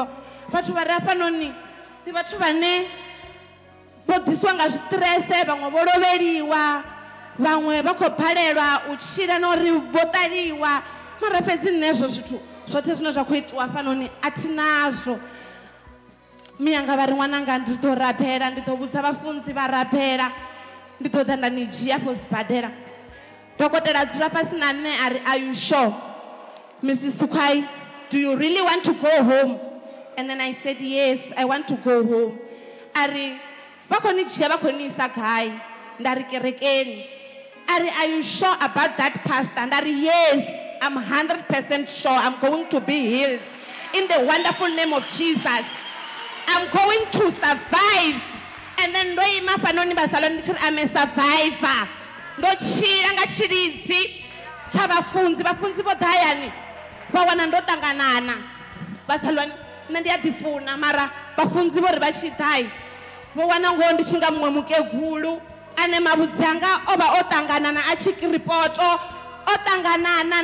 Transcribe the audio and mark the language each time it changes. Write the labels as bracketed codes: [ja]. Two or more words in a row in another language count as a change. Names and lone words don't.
[ve] Vhathu vha re hafhanoni ndi vhathu vhane vho ḓiswa nga zwiṱirese, vhaṅwe vho lovheliwa, vhaṅwe vha khou balelwa u tshila na uri vho ṱaliwa. Mara fhedzi nṋe hezwo zwithu zwoṱhe zwine zwa khou itiwa hafhanoni a thi nazwo. Miyanga vha ri ṅwananga ndi ḓo rabela, ndi ḓo vhudza vhafunzi vha rabela, ndi ḓo ḓa nda ni dzhia afho sibadela. Dokotela dzula fhasi na nṋe a ri, [en] are you sure Mrs. Sukhwai, do you really want to go home? And then I said yes, I want to go home. [ve] A ri vha khou ni dzhia vha khou ni isa gai? Nda ri kerekeni. A ri, [en] are you sure about that pastor? [ve] Nda ri [en] yes, I'm 100% sure I'm going to be healed in the wonderful name of Jesus. I'm going to survive. And then [ve] ndo ima fhanoni vhazalwane ndi tshi ri [en] I'm a survivor. [ve] Ndo tshila nga tshilidzi tsha vhafunzi, vhafunzi vho ḓa hayani vha wana ndo ṱanganana. Vhazalwane, nṋe ndi a ḓifuna, mara vhafunzi vho ri vha tshi ḓai vho wana ngoho ndi tshi nga muṅwe mukegulu ane mavhudzi anga o vha o ṱanganana a tshi ripoto o ṱanganana.